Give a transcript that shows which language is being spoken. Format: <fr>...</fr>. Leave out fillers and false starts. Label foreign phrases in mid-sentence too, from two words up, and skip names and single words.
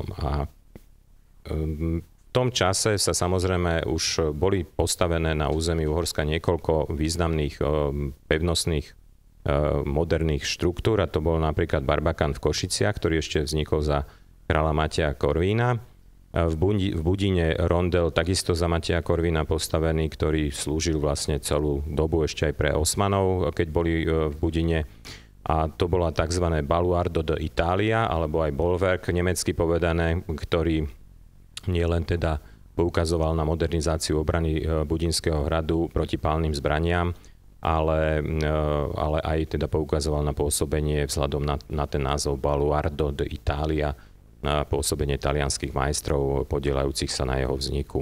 <sk>A v tom čase sa samozrejme už boli postavené na území Uhorska niekoľko významných pevnostných moderných štruktúr, a to bol napríklad Barbakán v Košiciach, ktorý ešte vznikol za kráľa Mateja Korvína. V Budine rondel takisto za Mateja Korvína postavený, ktorý slúžil vlastne celú dobu ešte aj pre Osmanov, keď boli v Budine. A to bola tzv. Baluardo de Italia, alebo aj Bollwerk nemecky povedané, ktorý nielen teda poukazoval na modernizáciu obrany Budinského hradu proti palným zbraniam, ale aj teda poukazoval na pôsobenie vzhľadom na ten názov Baluardo de Italia, na pôsobenie talianskych majstrov podielajúcich sa na jeho vzniku.</sk>